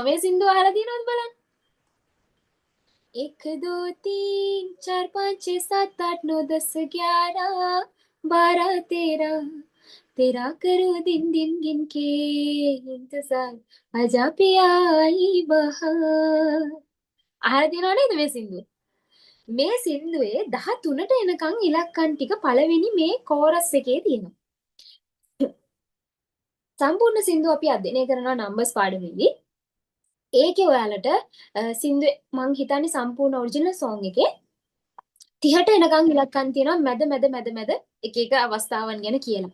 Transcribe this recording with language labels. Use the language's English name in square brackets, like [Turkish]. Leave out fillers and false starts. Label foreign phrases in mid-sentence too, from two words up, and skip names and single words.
[Sinhala] මේ සින්දුව අහලා තියෙනවද බලන්න. 1 2 3 4 5 6 7 8 9 10 11 12 13 [Hindi] तेरा करो दिन दिन गिन के इंतजार आजा पिया आई बहार [Sinhala] අහලා තියෙනව නේද මේ සින්දුව? මේ සින්දුවේ 13ට එනකන් ඉලක්කම් ටික පළවෙනි මේ කෝරස් එකේ තියෙනවා. සම්පූර්ණ සින්දුව අපි අධ්‍යයනය කරනවා නම්බර්ස් පාඩමේදී. ඒකේ ඔයාලට සින්දුවේ මං හිතන්නේ සම්පූර්ණ ඔරිජිනල් සෝං එකේ 30ට එනකන් ඉලක්කම් තියෙනවා මැද එක එක අවස්ථාවන් ගැන කියලා.